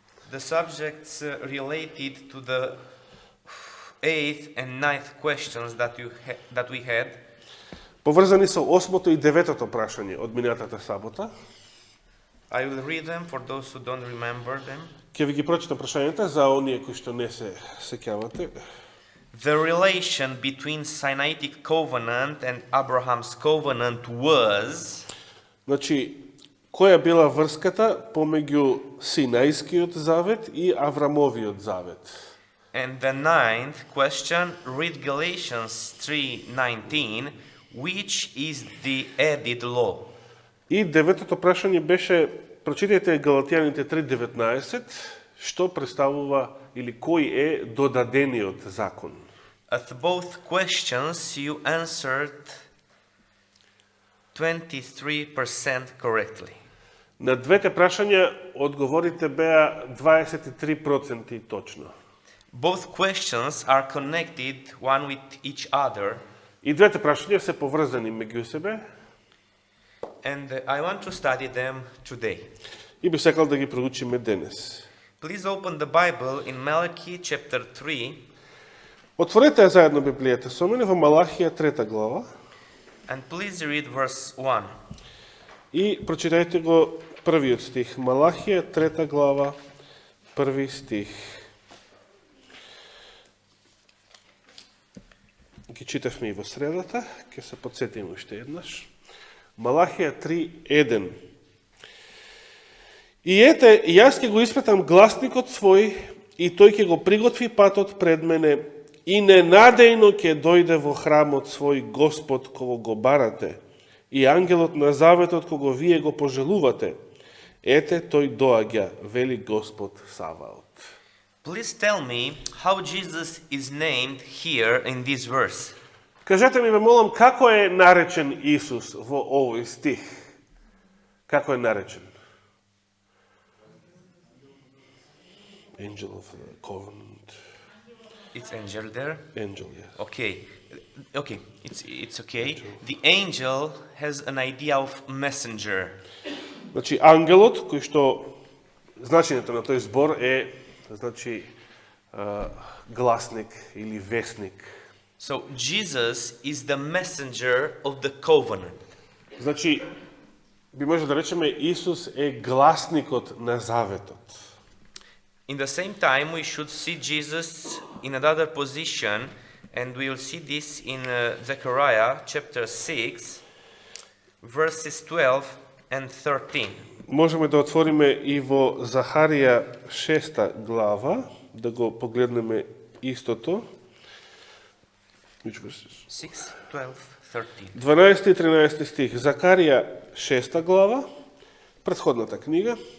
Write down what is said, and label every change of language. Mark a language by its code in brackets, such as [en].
[en] The subjects related to the 8th and 9th questions that we had. [mk] поврзани со 8-то и 9-то прашање од минатата сабота. [en] I will read them for those who don't remember them. [mk] Ќе ви ги прочитам прашањата за оние кои што не се сеќавате. [en] The relation between Sinaitic covenant and Abraham's covenant was. [mk] Значи, која била врската помеѓу Синајскиот завет и Аврамовиот завет? [en] And the 9th question, read Galatians 3:19, which is the added law. [mk] И деветото прашање беше, прочитајте Галатјаните 3:19, што представува или кој е додадениот закон. [en] At both questions you answered 23% correctly. [mk] На двете прашања одговорите беа 23% точно. [en] Both questions are connected one with each other, [mk] И двете прашања се поврзани меѓу себе. [en] and I want to study them today. [mk] И би сакал да ги проучиме денес. [en] Please open the Bible in Malachi chapter 3 [mk] Отворете ја заедно Библијата со мене во Малахија 3 глава [en] and please read verse 1. [mk] и прочитајте го првиот стих. Малахија 3 глава, први стих. Ги читавме и во средата, ќе се подсетиме уште еднаш. Малахија 3:1. И ете, јас ќе го испратам гласникот свој, и тој ќе го приготви патот пред мене, и ненадејно ќе дојде во храмот свој Господ кого го барате, и ангелот на заветот кого вие го пожелувате. Ете, тој доаѓа, вели Господ Саваот. [en] Please tell me how Jesus is named here in this verse. [mk] Кажете ми, ве молам, како е наречен Исус во овој стих? Како е наречен? [en] Angel of the covenant. It's angel there. Angel, yeah. Okay, it's okay. The angel has an idea of messenger. [mk] Значи, ангелот, кој што значењето на тој збор е, значи, гласник или вестник. [en] So Jesus is the messenger of the covenant. [mk] Значи, би може да речеме, Исус е гласникот на заветот. [en] In the same time, we should see Jesus in another position, and we will see this in Zechariah chapter 6, verses 12 and 13. [mk] Можеме да отвориме и во Захарија 6 глава, да го погледнеме истото. [en] Which verses? 6, 12, 13. [mk] 12 и 13 стих. Захарија 6 глава, претходната книга.